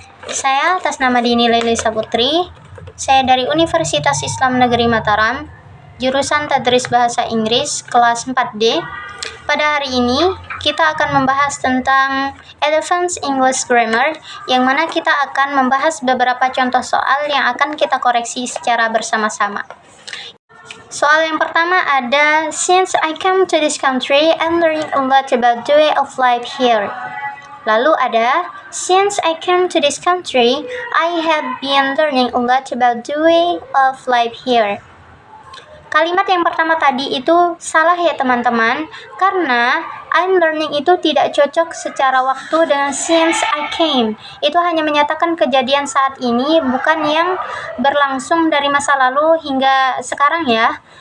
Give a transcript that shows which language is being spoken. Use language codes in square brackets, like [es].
[id] Saya atas nama Dini Lailisa Putri. Saya dari Universitas Islam Negeri Mataram, jurusan Tadris Bahasa Inggris kelas 4D. Pada hari ini kita akan membahas tentang Advanced English Grammar, yang mana kita akan membahas beberapa contoh soal yang akan kita koreksi secara bersama-sama. Soal yang pertama ada, [en] since I came to this country, I'm learning a lot about the way of life here. [id] Lalu ada, [en] since I came to this country, I have been learning a lot about the way of life here. [id] Kalimat yang pertama tadi itu salah ya teman-teman, karena [en] I'm learning [id] itu tidak cocok secara waktu dengan [en] since I came. [id] Itu hanya menyatakan kejadian saat ini, bukan yang berlangsung dari masa lalu hingga sekarang ya.